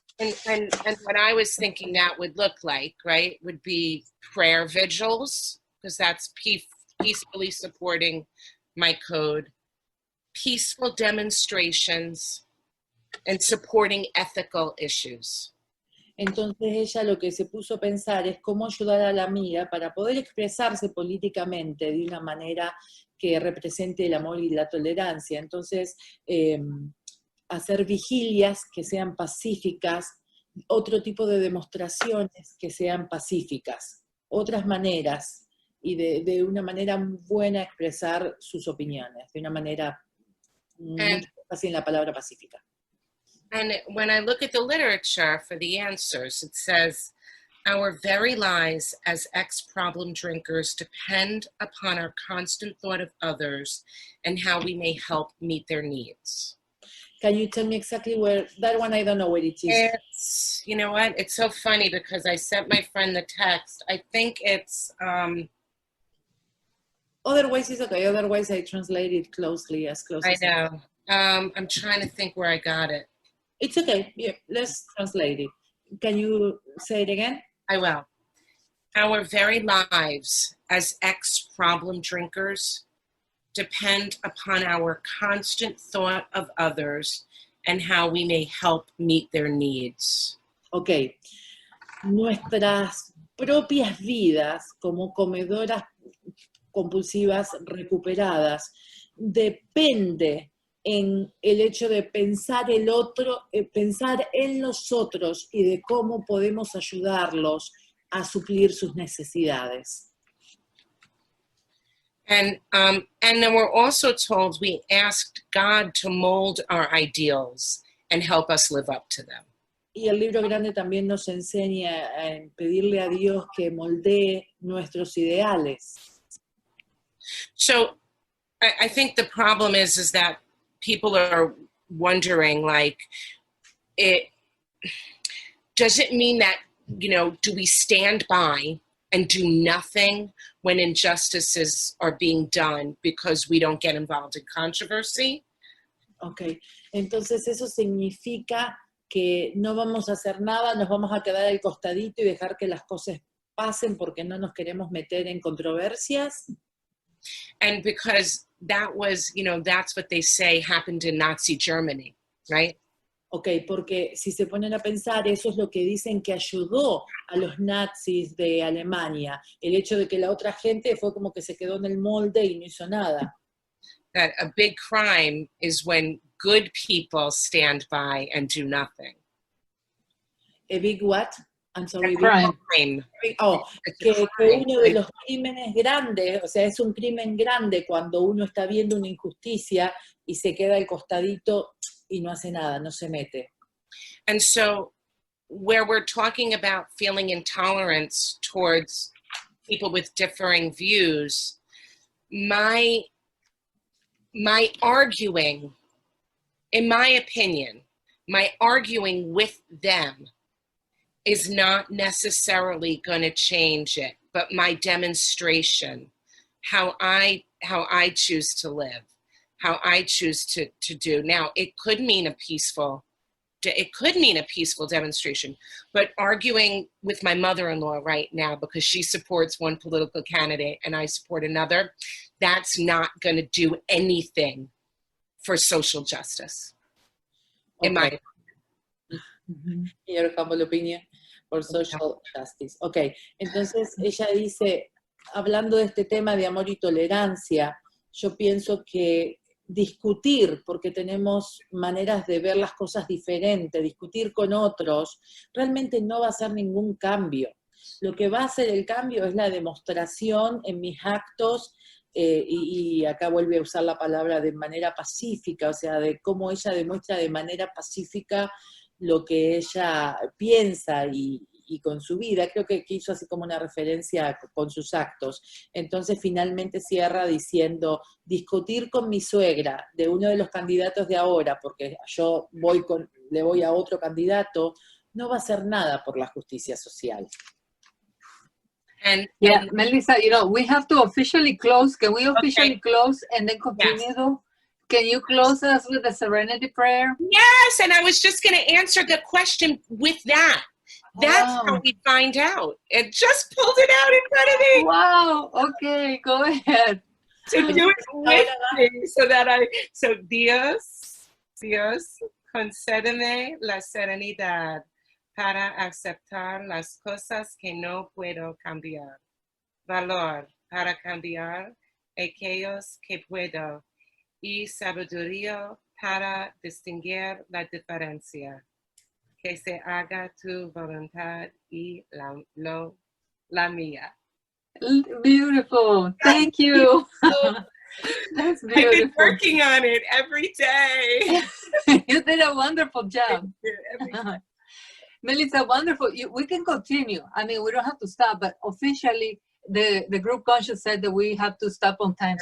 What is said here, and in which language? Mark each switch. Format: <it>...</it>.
<en>And what I was thinking that would look like, right, would be prayer vigils, because that's peacefully supporting my code, peaceful demonstrations, and supporting ethical issues.</en> <es>Entonces ella lo que se puso a pensar es cómo ayudar a la amiga para poder expresarse políticamente de una manera que represente el amor y la tolerancia. Entonces, hacer vigilias que sean pacíficas, otro tipo de demostraciones que sean pacíficas, otras maneras, y de una manera buena expresar sus opiniones, de una manera muy fácil en la palabra pacífica.</es> <en>And when I look at the literature for the answers, it says, our very lives as ex-problem drinkers depend upon our constant thought of others and how we may help meet their needs. Can you tell me exactly where, that one I don't know where it is. It's, you know what, it's so funny because I sent my friend the text. I think it's... Otherwise it's okay, otherwise I translate it closely, as close as I know. I'm trying to think where I got it. It's okay, yeah, let's translate it. Can you say it again? I will. Our very lives as ex-problem drinkers depend upon our constant thought of others and how we may help meet their needs. Ok.</en> <es>Nuestras propias vidas como comedoras compulsivas recuperadas depende en el hecho de pensar pensar en los otros y de cómo podemos ayudarlos a suplir sus necesidades.</es> <en>And then we're also told we asked God to mold our ideals and help us live up to them.</en> <es>Y el libro grande también nos enseña a pedirle a Dios que moldee nuestros ideales.</es> <en>So I think the problem is that people are wondering, like, does it mean that, you know, do we stand by and do nothing when injustices are being done because we don't get involved in controversy?</en> <es>Ok, entonces eso significa que no vamos a hacer nada, nos vamos a quedar al costadito y dejar que las cosas pasen porque no nos queremos meter en controversias. And because that was, you know, that's what they say happened in Nazi Germany, right? Ok, porque si se ponen a pensar, eso es lo que dicen que ayudó a los nazis de Alemania. El hecho de que la otra gente fue como que se quedó en el molde y no hizo nada.</es> <en>That a big crime is when good people stand by and do nothing. A big what? I'm sorry. Crime.</en> <es>Oh, que uno de los crímenes grandes, o sea, es un crimen grande cuando uno está viendo una injusticia y se queda al costadito y no hace nada, no se mete.</es> <en>And so where we're talking about feeling intolerance towards people with differing views, my arguing, in my opinion, my arguing with them is not necessarily going to change it, but my demonstration, how I choose to live, how I choose to do. Now, it could mean a peaceful it could mean a peaceful demonstration, but arguing with my mother-in-law right now because she supports one political candidate and I support another, that's not going to do anything for social justice. In my Your humble opinion for social justice.</en> <es>Ok, entonces ella dice, hablando de este tema de amor y tolerancia, yo pienso que discutir, porque tenemos maneras de ver las cosas diferentes, discutir con otros, realmente no va a hacer ningún cambio. Lo que va a hacer el cambio es la demostración en mis actos, y acá vuelve a usar la palabra de manera pacífica, o sea, de cómo ella demuestra de manera pacífica lo que ella piensa y con su vida. Creo que hizo así como una referencia con sus actos. Entonces finalmente cierra diciendo, discutir con mi suegra de uno de los candidatos de ahora, porque yo le voy a candidato, no va a hacer nada por la justicia social.</es> <en>And Melissa, we have to officially close. Can we officially close and then continue? Yes. Though? Can you close us with the serenity prayer? Yes, and I was just going to answer the question with that. That's how we find out. It just pulled it out in front of me. Wow. Okay, go ahead. To do it with me so</en> <es>Dios, concédeme la serenidad para aceptar las cosas que no puedo cambiar. Valor para cambiar aquellos que puedo. Y sabiduría para distinguir la diferencia. Que se haga tu voluntad y la mía.</es> <en>Beautiful. Thank you. That's beautiful. I've been working on it every day. You did a wonderful job. Melissa, wonderful. We can continue. I mean, we don't have to stop, but officially, the group conscious said that we have to stop on time.</en>